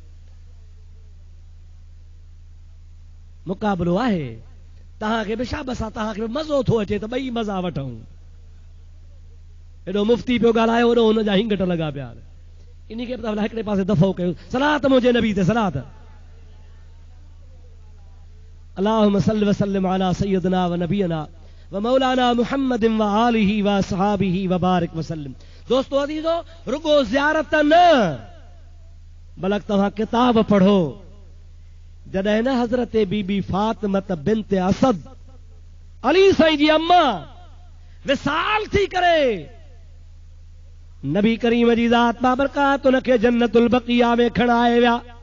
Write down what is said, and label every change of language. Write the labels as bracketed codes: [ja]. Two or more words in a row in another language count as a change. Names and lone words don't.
[sd] मुक़ाबिलो आहे। तव्हांखे बि शाबस आहे, तव्हांखे बि मज़ो थो अचे त ॿई मज़ा वठूं। एॾो मुफ़्ती पियो ॻाल्हायो, ओॾो हुनजा हिंगट लॻा पिया। इन खे बि हिकिड़े पासे दफ़ो कयो। सलात मुंहिंजे नबी ते सलात। [ar] اللهم صل و سلم على سيدنا و نبينا و مولانا محمد و آله و أصحابه و بارك و سلم. [sd] दोस्तों अजीजो, रुगो ज़ियारत न बल्कि तव्हां किताब पढ़ो। जॾहिं न हज़रत बीबी फातिमत बिन्त असद अली साईं जी अम्मा विसाल थी करे नबी करीम जी ज़ात बाबरकात उनखे जन्नतुल बक़िया में खणाए विया।